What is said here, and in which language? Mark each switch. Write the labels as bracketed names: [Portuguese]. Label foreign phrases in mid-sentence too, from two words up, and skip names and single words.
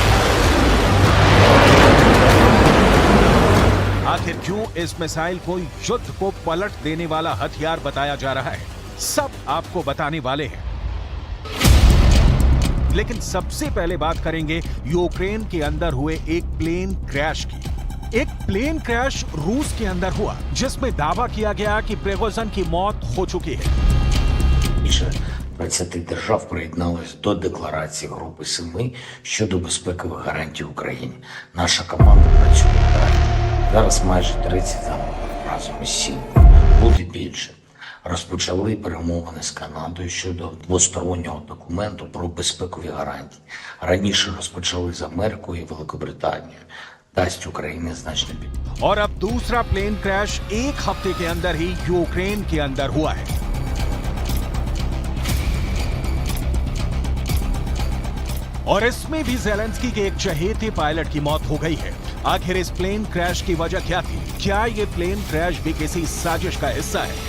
[Hindi] आखिर क्यों इस मिसाइल को युद्ध को पलट देने वाला हथियार बताया जा रहा है, सब आपको बताने वाले हैं। लेकिन सबसे पहले बात करेंगे यूक्रेन के अंदर हुए एक प्लेन क्रैश की। एक प्लेन क्रैश रूस के अंदर हुआ जिसमें दावा किया गया कि प्रिगोजिन की मौत हो चुकी है। [Ukrainian] Більше 20 держав приєдналися до декларації Групи 7 щодо безпекових гарантій Україні. Наша команда працює далі. Зараз майже 30 замовлень разом із 7. Буде більше. Розпочали перемовини з Канадою щодо двостороннього документу про безпекові гарантії. Раніше розпочали з Америкою і Великобританією. дасть Україні значно більше. [Hindi] और अब दूसरा प्लेन क्रैश एक हफ्ते के अंदर ही यूक्रेन के अंदर हुआ है। और इसमें भी ज़ेलेंस्की के एक चहेते पायलट की मौत हो गई है। आखिर इस प्लेन क्रैश की वजह क्या थी? क्या ये प्लेन क्रैश भी किसी साजिश का हिस्सा है?